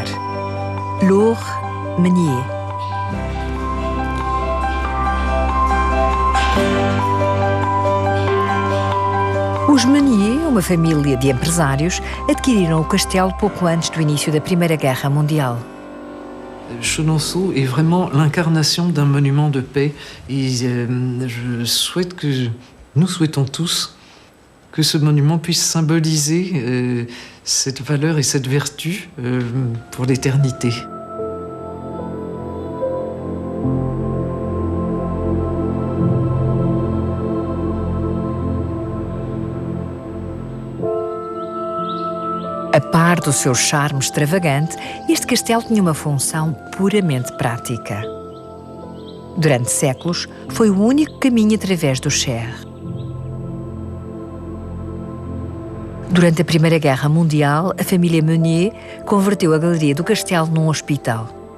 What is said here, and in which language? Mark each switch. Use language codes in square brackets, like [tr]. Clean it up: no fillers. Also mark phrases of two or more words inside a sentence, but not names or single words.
[pt] Laure Meunier. Os Meunier, uma família de empresários, adquiriram o castelo pouco antes do início da Primeira Guerra Mundial. [fr] Chenonceau est vraiment l'incarnation d'un monument de paix et je souhaite que nous souhaitons tous que ce monument puisse symboliser cette valeur et cette vertu pour l'éternité. [pt] A par do seu charme extravagante, este castelo tinha uma função puramente prática. Durante séculos, foi o único caminho através do Cher. Durante a Primeira Guerra Mundial, a família Meunier converteu a galeria do castelo num hospital.